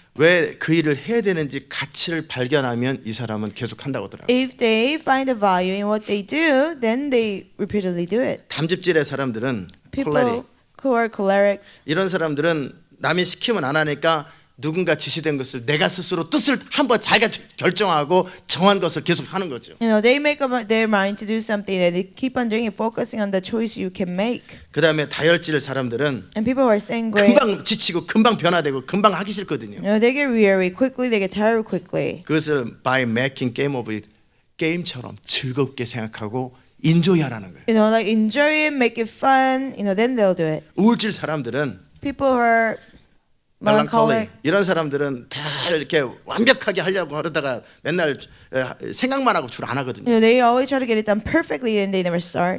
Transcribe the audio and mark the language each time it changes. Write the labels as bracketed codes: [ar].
[ko] 왜 그 일을 해야 되는지 가치를 발견하면 이 사람은 계속 한다고 하더라고요. [en] If they find a value in what they do, then they repeatedly do it. [ko] 담즙질의 사람들은 [en] People [ko] 콜레릭, [en] who are cholerics, [ko] 이런 사람들은 남이 시키면 안 하니까 누군가 지시된 것을 내가 스스로 뜻을 한번 자기가 결정하고 정한 것을 계속 하는 거죠. [en] you know, they make up their mind to do something and they keep on doing it, focusing on the choice you can make. [ko] 그다음에 다혈질 사람들은 [en] And people who are sanguine, [ko] 금방 지치고 금방 변화되고 금방 하기 싫거든요. [en] you know, they get weary quickly, they get tired quickly. [ko] 그것을 [en] by making game of it [ko] 게임처럼 즐겁게 생각하고 인조이하라는 거예요. [en] You know, like enjoy it, make it fun. You know, then they'll do it. [ko] 우울질 사람들은 [en] People who are [ko] 멜랑콜리 [en] melancholic, [ko] 이런 사람들은 다 이렇게 완벽하게 하려고 하다가 맨날 생각만 하고 줄 안 하거든요. [en] you know, they always try to get it done perfectly and they never start.